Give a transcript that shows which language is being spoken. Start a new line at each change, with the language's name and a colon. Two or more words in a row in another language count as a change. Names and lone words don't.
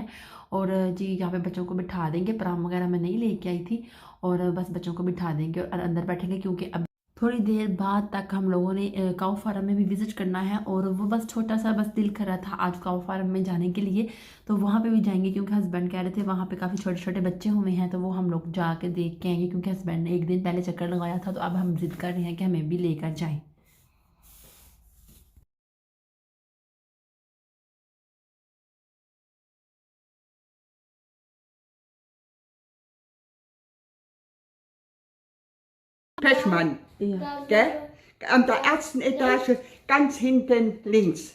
Hindi: और जी यहाँ पे बच्चों को बिठा देंगे। पराम वगैरह मैं नहीं लेके आई थी, और बस बच्चों को बिठा देंगे और अंदर बैठेंगे, क्योंकि अब थोड़ी देर बाद तक हम लोगों ने
English: cow farm
Hindi: में भी विजिट करना है। और वो बस छोटा सा बस दिल कर रहा था आज
English: cow farm
Hindi: में जाने के लिए, तो वहाँ पे भी जाएंगे, क्योंकि हस्बैंड कह रहे थे वहाँ पे काफ़ी छोटे छोटे बच्चे हुए हैं, तो वो हम लोग जाके देख के आएंगे। क्योंकि हस्बैंड ने एक दिन पहले चक्कर लगाया था, तो अब हम जिद कर रहे हैं कि हमें भी लेकर जाएं।
German: Pechmann, Ja. gell? An der ersten Etage, ganz hinten links.